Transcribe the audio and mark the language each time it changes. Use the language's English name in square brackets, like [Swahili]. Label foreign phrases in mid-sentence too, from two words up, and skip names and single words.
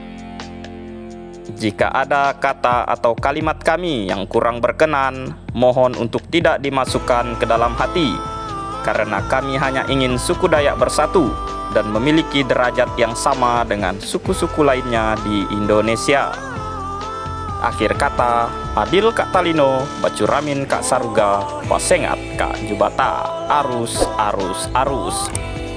[Indonesian] Jika ada kata atau kalimat kami yang kurang berkenan, mohon untuk tidak dimasukkan ke dalam hati, karena kami hanya ingin suku Dayak bersatu dan memiliki derajat yang sama dengan suku-suku lainnya di Indonesia. Akhir kata, [Kendayan] adil Kak Talino, bacuramin Kak Saruga, wasengat Kak Jubata, arus.